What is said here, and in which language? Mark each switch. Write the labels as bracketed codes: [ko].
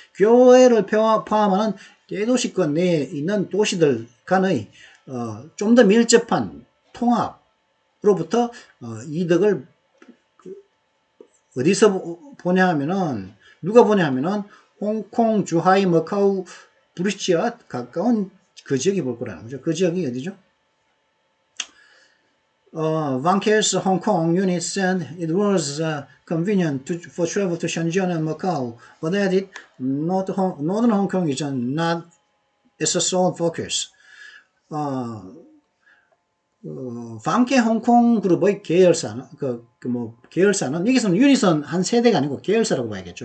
[ko] 교외를 포함하는 대도시권 내에 있는 도시들 간의 좀 더 밀접한 통합으로부터 이득을 어디서 보냐 하면은 누가 보냐 하면은 홍콩 주하이 마카오 브리지와 가까운 그 지역이 볼 거라는 거죠. 그 지역이 어디죠? [en] Vanke's Hong Kong unit said it was convenient for travel to Shenzhen and Macau, but added Northern Hong Kong is not its sole focus. [ko] 방케 홍콩 그룹의 계열사는, 계열사는, 여기서는 유니선 한 세대가 아니고 계열사라고 봐야겠죠.